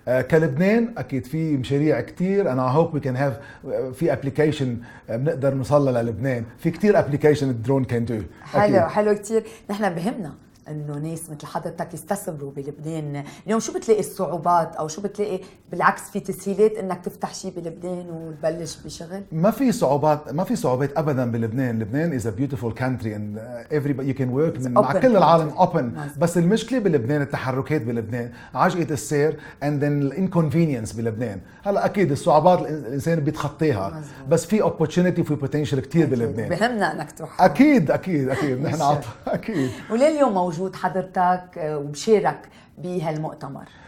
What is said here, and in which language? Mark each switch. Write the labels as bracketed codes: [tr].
[ar] كلبنان اكيد في مشاريع كتير انا [en] hope we can have [ar] في ابلكيشن بنقدر نوصلها للبنان، في كتير ابلكيشن الدرون كان دو. حلو كتير. نحن بهمنا انه ناس مثل حضرتك يستثمروا بلبنان. اليوم شو بتلاقي الصعوبات او شو بتلاقي بالعكس في تسهيلات انك تفتح شيء بلبنان وتبلش بشغل؟ ما في صعوبات ابدا بلبنان. [en] لبنان is a beautiful country and everybody you can work [ar] مع كل العالم [en] open. [ar] بس المشكله بلبنان التحركات بلبنان، عجقه السير [en] and then inconvenience [ar] بلبنان. هلا اكيد الصعوبات الانسان بيتخطيها بس في opportunity وفي potential كتير بلبنان. بهمنا انك تروح. اكيد نحن اكيد. ولليوم موجود حضرتك وبشارك بهالمؤتمر؟